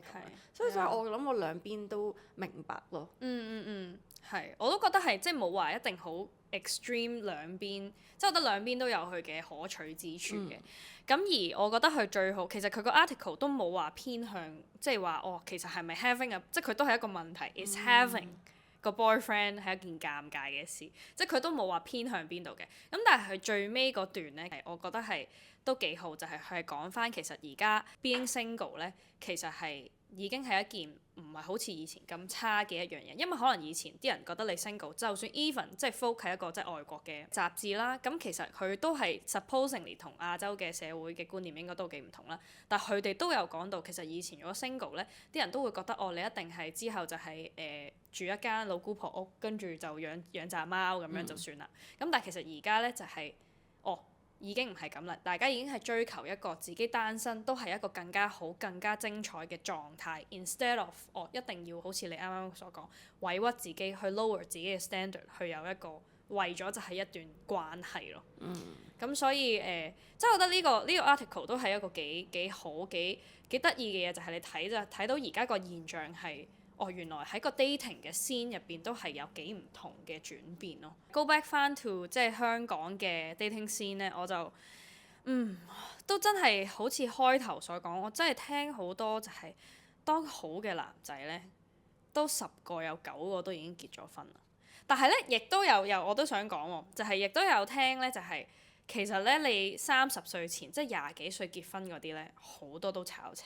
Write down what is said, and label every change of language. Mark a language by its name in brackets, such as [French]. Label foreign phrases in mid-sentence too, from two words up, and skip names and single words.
[Cantonese] 所以我諗我兩邊都明白咯。係，我都覺得係即係冇話一定好 extreme 兩邊，即係我覺得兩邊都有佢嘅可取之處嘅。咁而我覺得佢最好，其實佢個 article 都冇話偏向，即係話其實係咪 having 即係佢都係一個問題， [English] is having [Cantonese] 個 boyfriend 係一件尷尬嘅事，即係佢都冇話偏向邊度嘅。咁但係佢最尾嗰段咧，我覺得係都幾好，就係佢係講翻其實而家 [English] being single [Cantonese] 咧，其實係已經係一件唔係好似以前咁差嘅一樣嘢，因為可能以前啲人覺得你 single，就算 even 即係 Vogue 係一個即係外國嘅雜誌啦，咁其實佢都係 supposingly 同亞洲嘅社會嘅觀念應該都幾唔同啦。但係佢哋都有講到，其實以前如果 single 咧，啲人都會覺得你一定係之後就係住一間老姑婆屋，跟住就養隻貓咁樣就算啦。咁但係其實而家咧就係已經唔係咁啦，大家已經係追求一個自己單身都係一個更加好、更加精彩嘅狀態。 [English] Instead of [Cantonese] 一定要好似你啱啱所講，委屈自己去 lower 自己嘅 standard，去有一個為咗就係一段關係咯。咁所以即係我覺得呢個 article 都係一個幾好、幾得意嘅嘢，就係你睇到而家個現象係。原來喺個 dating 嘅 scene 入邊都係有幾唔同嘅轉變咯。 [English] Go back [Cantonese] 翻 to 即係香港嘅 [English] dating scene [Cantonese] 咧，我就都真係好似開頭所講，我真係聽好多就係當好嘅男仔咧，都10個有9個都已經結咗婚啦。但係咧，亦都有我都想講喎，就係亦都有聽咧，就係其實咧你30歲前即係20幾歲結婚嗰啲咧，好多都炒車。